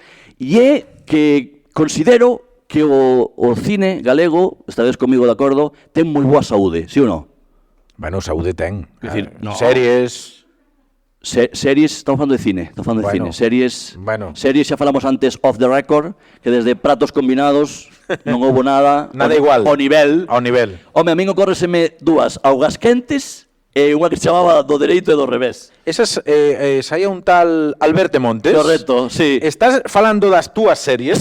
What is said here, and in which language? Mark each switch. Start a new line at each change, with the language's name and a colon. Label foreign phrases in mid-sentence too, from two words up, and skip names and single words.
Galician: E é que considero que o cine galego, estades comigo de acordo, ten moi boa saúde, sí ou non? Bueno, saúde ten. Decir, no. Series... Series, estamos falando de cine, Series, series xa falamos antes
English: off the record,
Galician: que desde pratos combinados non houbo nada. Nada igual. Ao nivel. Home, a min ocórreseme dúas augas quentes e unha que se chamaba do dereito e do revés. Esas saía un tal Alberto Montes. Correcto, sí. Estás falando das túas series?